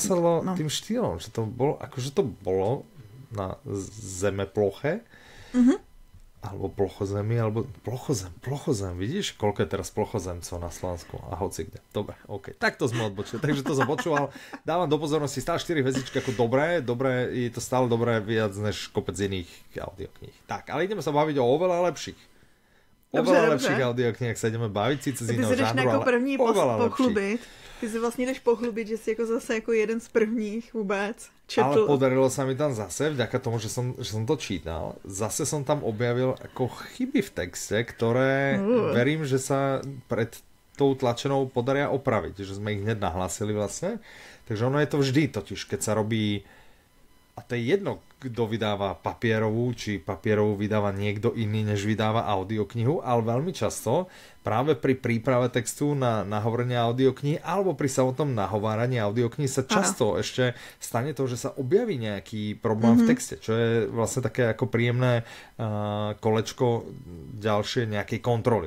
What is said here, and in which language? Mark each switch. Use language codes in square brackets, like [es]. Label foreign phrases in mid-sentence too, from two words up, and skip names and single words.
[sk] nesedlo tým štýlom, že to bolo, akože to bolo na zemeploche, alebo plochozemi, alebo plochozem, vidíš, koľko je teraz plochozemcov na Slovensku a hoci kde. Dobre, ok, takto sme odbočili, takže to som počúval, dávam do pozornosti stále 4 hvezdičky ako dobré, je to stále dobré viac než kopec iných audiokníh. Tak, ale ideme sa baviť o oveľa lepších. Lepších audiokníh, ak sa ideme baviť, síce z iného žánru, ale [cs] první pochlubit. Ty si vlastně jdeš pochlubit, že si jako zase jako jeden z prvních vůbec četl. [sk] Ale podarilo sa mi tam zase, vďaka tomu, že som to čítal, zase som tam objavil ako chyby v texte, ktoré verím, že sa pred tou tlačenou podaria opraviť, že sme ich hneď nahlásili vlastne. Takže ono je to vždy totiž, keď sa robí, a to je jedno, kto vydáva papierovú, či papierovú vydáva niekto iný, než vydáva audioknihu, ale veľmi často práve pri príprave textu na nahovorenie audioknihy alebo pri samotnom nahováraní audioknihy sa často ešte stane to, že sa objaví nejaký problém v texte, čo je vlastne také ako príjemné kolečko ďalšie nejakej kontroly.